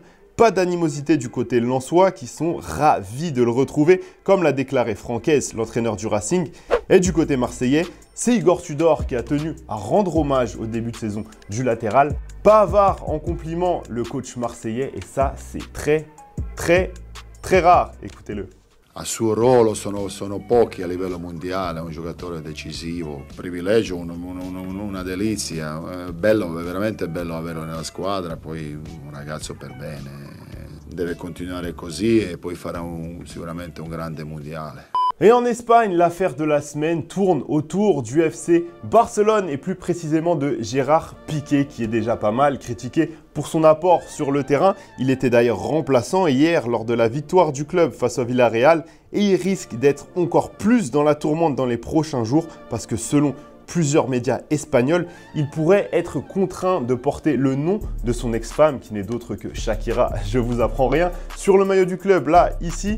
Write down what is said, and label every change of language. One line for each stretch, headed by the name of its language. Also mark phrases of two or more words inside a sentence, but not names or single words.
French: Pas d'animosité du côté lensois qui sont ravis de le retrouver, comme l'a déclaré Franquès, l'entraîneur du Racing. Et du côté marseillais, c'est Igor Tudor qui a tenu à rendre hommage au début de saison du latéral. Pas avare en compliment le coach marseillais et ça c'est très rare. Écoutez-le.
Italian: A suo ruolo sono pochi a livello mondiale, è un giocatore decisivo, privilegio, una delizia, bello, veramente bello averlo nella squadra, poi un ragazzo per bene, deve continuare così e poi farà sicuramente un grande mondiale.
French: Et en Espagne, l'affaire de la semaine tourne autour du FC Barcelone et plus précisément de Gérard Piqué qui est déjà pas mal critiqué pour son apport sur le terrain. Il était d'ailleurs remplaçant hier lors de la victoire du club face au Villarreal et il risque d'être encore plus dans la tourmente dans les prochains jours parce que selon plusieurs médias espagnols, il pourrait être contraint de porter le nom de son ex-femme qui n'est d'autre que Shakira, je vous apprends rien, sur le maillot du club là, ici.